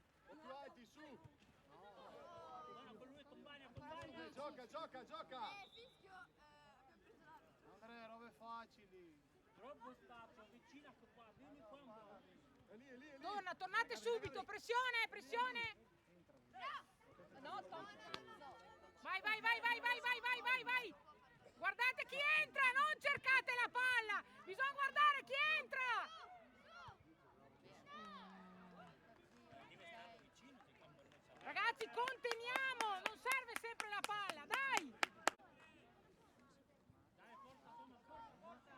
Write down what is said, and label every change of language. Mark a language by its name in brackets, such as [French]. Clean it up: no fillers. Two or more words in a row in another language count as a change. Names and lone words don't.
[Italian] Un po' più alti, su! Buono, con lui compagna, compagna. Gioca, gioca, gioca! Fischio, abbiamo preso la... Andrea, robe facili! Troppo spazio, vicino qua, vieni qua un po'. È lì, è lì, è lì! Tornate subito, pressione, pressione! No, Tom. Vai, vai, vai, vai, vai, vai, vai, vai, vai! Guardate chi entra, non cercate la palla! Bisogna guardare chi entra! Ragazzi, conteniamo! Non serve sempre la palla, dai! Dai, forza, Thomas, forza, forza.